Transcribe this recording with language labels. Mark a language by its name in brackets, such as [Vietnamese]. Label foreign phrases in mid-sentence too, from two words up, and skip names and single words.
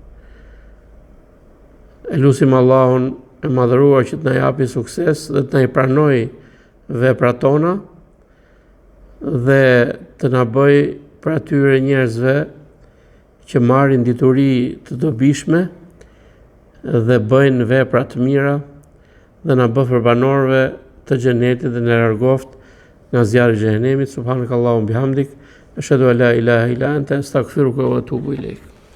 [Albanian] E lutim Allahun e madhëruar që të na japi sukses dhe të na i pranoj veprat tona dhe të na bëj për atyre njerëzve që marrin dituri të dobishme dhe bëjnë vepra të mira dhe na bë për banorëve të xhenetit dhe na largoft nga zjarri i xhenemit. [Arabic] سبحانك اللهم وبحمدك، أشهد أن لا إله إلا أنت، أستغفرك وأتوب إليك.